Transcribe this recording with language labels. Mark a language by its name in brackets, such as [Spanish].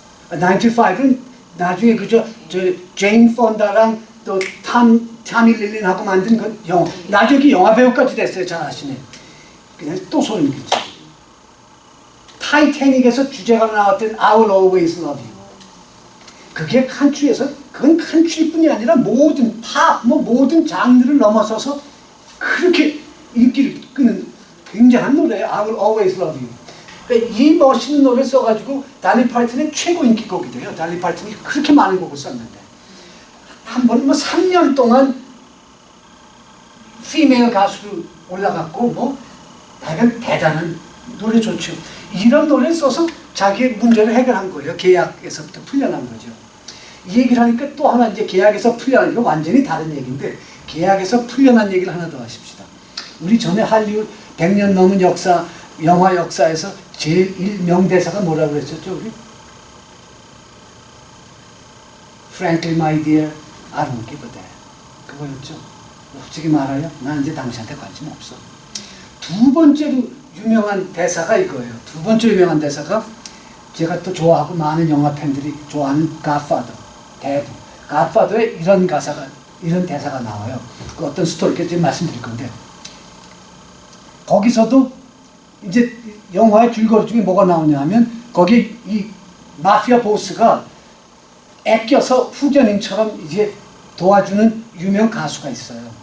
[Korean] 95은 나중에 그저 제인 폰다랑 또 타미 릴린하고 만든 그 영화. 나중에 그 영화 배우까지 됐어요. 잘 아시네. 그냥 또 소름 끼쳐. 타이타닉에서 주제가 나왔던 [English] I will always love you. [Korean] 그게 칸츄리에서 그건 칸츄리뿐이 아니라 모든 팝, 모든 장르를 넘어서서 그렇게 인기를 끄는 굉장한 노래예요. [English] I will always love you. [Korean] 그러니까 이 멋있는 노래를 써가지고 달리 팔튼의 최고 인기곡이 돼요. 달리 팔튼이 그렇게 많은 곡을 썼는데 한 번 3년 동안 피메일 가수로 올라갔고 다른 대단한 노래 좋죠. 이런 노래를 써서 자기의 문제를 해결한 거예요. 계약에서부터 풀려난 거죠. 이 얘기를 하니까 또 하나 이제 계약에서 풀려난 거 완전히 다른 얘기인데 계약에서 풀려난 얘기를 하나 더 하십시다. 우리 전에 할리우드 100년 넘은 역사, 영화 역사에서 제일 명대사가 뭐라고 그랬었죠, 우리? [English] Frankly, my dear, I don't give a damn. [Korean] 그거였죠. 솔직히 말하여 난 이제 당신한테 관심 없어. 두 번째로 유명한 대사가 이거예요. 두 번째 유명한 대사가 제가 또 좋아하고 많은 영화 팬들이 좋아하는 Godfather, 대부. Godfather에 이런 대사가 나와요. 그 어떤 스토리까지 말씀드릴 건데 거기서도 이제 영화의 줄거리 중에 뭐가 나오냐 하면 거기 이 마피아 보스가 애껴서 후견인처럼 이제 도와주는 유명 가수가 있어요.